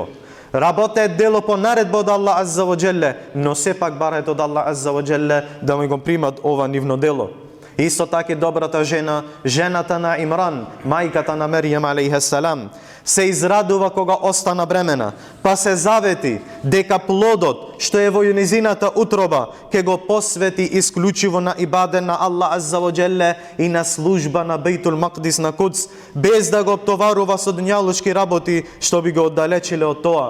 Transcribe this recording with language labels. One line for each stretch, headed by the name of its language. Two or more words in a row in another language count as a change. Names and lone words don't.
Macedonian: Работаат дело по наредба од Аллах
Arabic: عز وجل,
Macedonian: но сепак бараат од Аллах
Arabic: عز وجل
Macedonian: да му го примат ова нивно дело. Исто така добрата жена, жената на Имран, мајката на Меријам
Arabic: عليها السلام,
Macedonian: се израдува кога остана бремена, па се завети дека плодот што е во незината утроба ќе го посвети исклучиво на ибадет на Аллах
Arabic: عز وجل
Macedonian: и на служба на Бейтул Макдис на Кудс, без да го обтоварува со дуњалушки работи што би го оддалечиле од тоа.